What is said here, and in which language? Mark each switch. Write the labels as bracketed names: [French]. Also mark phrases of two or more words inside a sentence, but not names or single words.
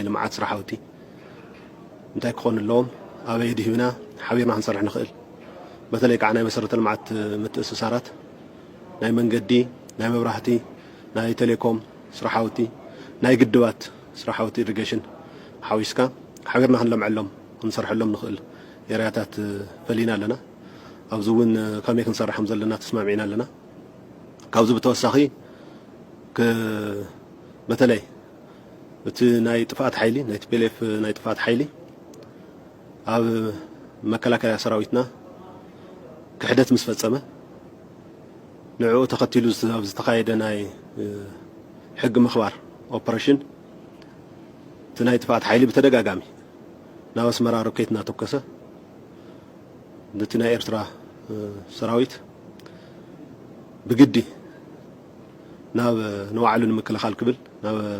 [Tigrinya] ልምዓት ስራሕቲ እንታይ ክኾን ኣለዎም ኣበይ ድሂብና ሓቢርና ክንሰርሕ ንኽእል በተለይ ከዓ ናይ መሰረተ ልምዓት ምትእስሳራት ናይ መንገዲ ናይ መብራህቲ ናይ ቴሌኮም ስራሕቲ ናይ ግድባት ስራሕቲ ኢሪጌሽን ሓዊስካ ሓቢርና ክንለምዐሎም ክንሰርሐሎም ንኽእል ኤርያታት ፈሊና ኣለና ኣብዚ እውን ከመይ ክንሰርሖም ዘለና ተስማሚዕና ኣለና ካብዚ ብተወሳኺ በተለይ እቲ ናይ ጥፋት ሓይሊ ናይ ቲፒኤልኤፍ ናይ ጥፋት ሓይሊ ኣብ መከላከያ ሰራዊትና كحدث مسفصمه نعو تختيلو ዝተካየደ ናይ ሕጊ ምኽባር ኦፕሬሽን ትናይ ጥፋት ኃይሊ በተደጋጋሚ ናብ አስመራ ሮኬት እናተኮሰ ነቲ ናይ ኤርትራ ሰራዊት ብግዲ ናብ ንባዕሉ ንምክልኻል ክብል ናብ